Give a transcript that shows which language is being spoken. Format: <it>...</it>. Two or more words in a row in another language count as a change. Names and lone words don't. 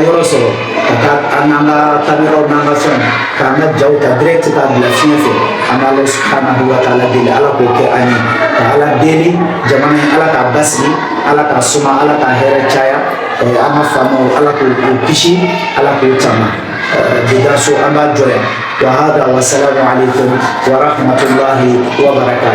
<bm>yɔrɔ sɔrɔ ka taa an n'an ka kameraw n'an ka fɛnw k'an ka jaw ta direct k'a bila fiɲɛ fɛ an bɛ ala</bm> <ar>سبحانه وتعالى</ar> <bm>deli ala k'o kɛ an ye ka ala deli jamana in ala k'a basigi ala k'a suma ala k'a hɛrɛ caya an ka faamaw ala k'o kisi ala k'o tama bidaso an b'a jɔ yan</bm> <ar>وهذا والسلام عليكم ورحمة الله وبركاته.</ar>